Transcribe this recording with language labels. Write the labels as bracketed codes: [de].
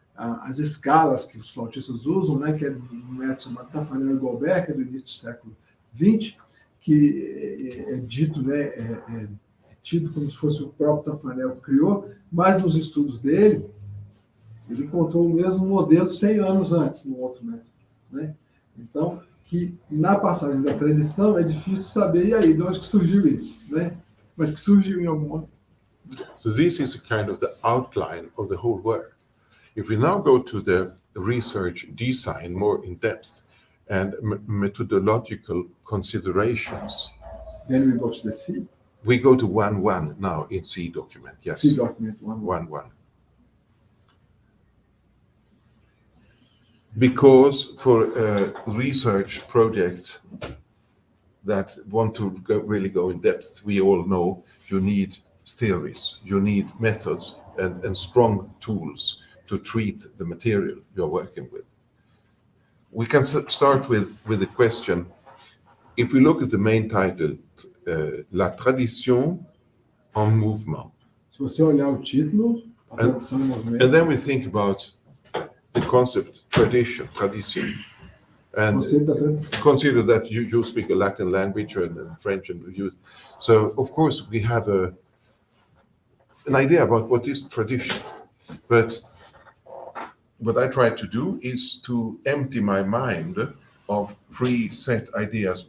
[pt] as escalas que os flautistas usam, né, que é um método chamado Tafanel Golbert, que é do início do século XX, que é dito, né, é tido como se fosse o próprio Tafanel que criou, mas nos estudos dele, ele encontrou o mesmo modelo 100 anos antes, no outro método, né? Então, que na passagem da tradição é difícil saber, e aí, de onde que surgiu isso, né? Mas que surgiu em algum momento. [en] So this is a kind of the outline of the whole work. If we now go to the research design more in depth and methodological considerations, Then we go to the C. we go to 1.1 now in C document. Yes. C document 1.1. 1.1. Because for a research project that want to really go in depth, we all know you need theories, you need methods and strong tools to treat the material you're working with. We can start with the question, if we look at the main title, La Tradition en Mouvement. [pt] Se você olhar o título, a tradição em movimento, [en] And then we think about the concept tradition, tradition. And [pt] conceito da tradição. [en] consider that you speak a Latin language and French, and you, so of course we have an idea about what is tradition. But what I try to do is to empty my mind of preset ideas.